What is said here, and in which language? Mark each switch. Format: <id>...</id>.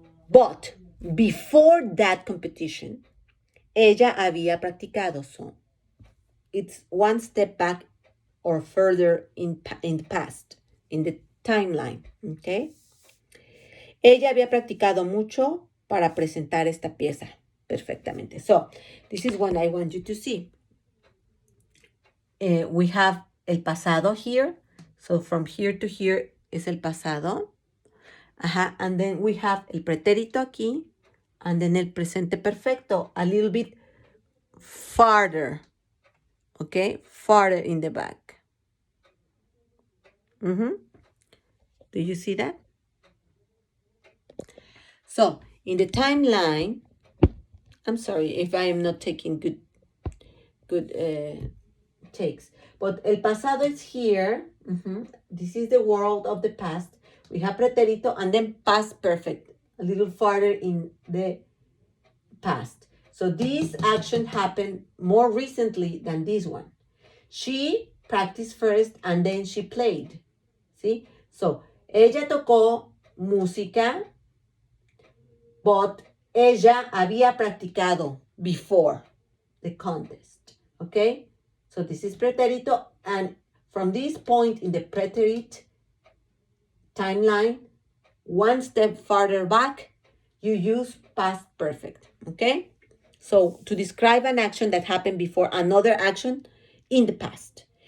<en>But before that competition,</en> <es>ella había practicado.</es> <en>So it's one step back or further in the past, in the timeline, okay?</en> <es>Ella había practicado mucho para presentar esta pieza perfectamente.</es> <en>So this is what I want you to see. We have</en> <es>el pasado</es> <en>here. So from here to here is</en> <es>el pasado.</es> <en>And then we have</en> <es>el pretérito aquí.</es> <en>And then el presente perfecto a little bit farther. Okay? Farther in the back. Do you see that? So in the timeline, I'm sorry if I am not taking good takes. But</en> <es>el pasado</es> <en>is here. This is the world of the past. We have pretérito and then past perfect, a little farther in the past. So this action happened more recently than this one. She practiced first and then she played. See?</en> <es>So, ella tocó música,</es> <en>but</en> <es>ella había practicado</es> <en>before the contest. Okay? So this is pretérito, and from this point in the preterite timeline, one step farther back, you use past perfect. Okay? So to describe an action that happened before another action in the past.</en>